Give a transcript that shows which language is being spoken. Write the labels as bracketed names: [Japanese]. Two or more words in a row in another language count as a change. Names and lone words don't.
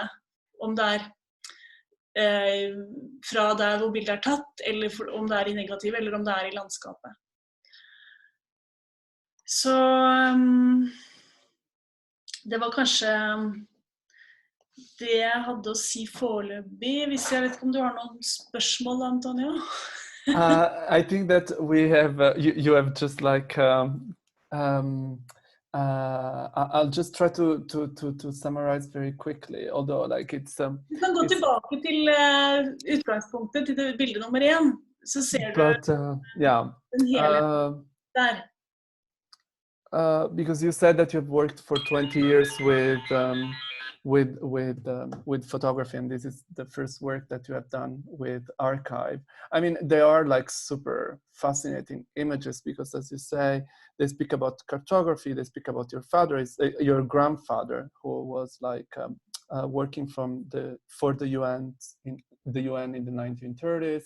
[Norwegian] Om det er fra der hvor bildet er tatt, eller om det er i negativ, eller om det er i landskapet. Så det var kanskje det jeg hadde å si foreløpig. Hvis jeg vet ikke om du har noen spørsmål, Antonio? [English] I think that we have, you have just like, I'll just try to summarize very quickly, although like it's... [Norwegian] Du kan gå tilbake til utgangspunktet, til det bilde nummer 1, så ser du den hele der. [English] Because you said that you've worked for 20 years with photography, and this is the first work that you have done with archive. I mean, they are like super fascinating images because, as you say, they speak about cartography, they speak about your father, your grandfather, who was like working for the UN in the 1930s.